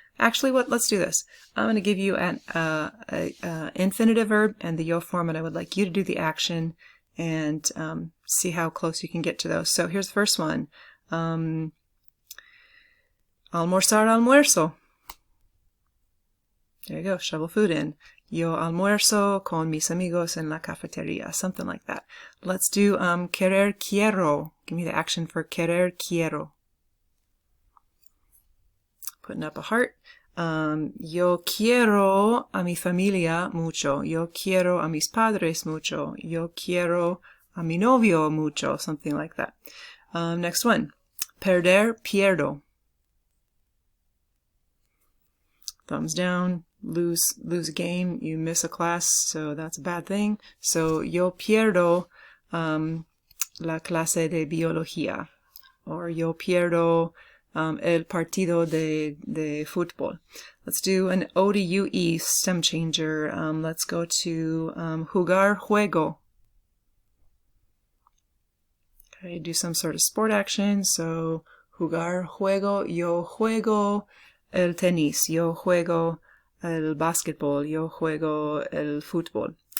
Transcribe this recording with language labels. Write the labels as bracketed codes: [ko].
[en] Actually, let's do this. I'm going to give you an infinitive verb and the yo form, and I would like you to do the action and see how close you can get to those. So here's the first one. [es] Almorzar, almuerzo. [en] There you go, shovel food in. [es] Yo almuerzo con mis amigos en la cafetería, [en] something like that. Let's do querer quiero. Give me the action for querer quiero. Putting up a heart. [es] Yo quiero a mi familia mucho. Yo quiero a mis padres mucho. Yo quiero a mi novio mucho, [en] something like that. [es] Next one. Perder, pierdo. [en] Thumbs down. Lose a game, you miss a class, so that's a bad thing. [es] So yo pierdo la clase de biología, or yo pierdo el partido de fútbol. [en] Let's do an O to UE stem changer. Let's go to jugar juego. Okay, do some sort of sport action. [es] So jugar juego, yo juego el tenis, yo juego el basketball, yo juego el fútbol.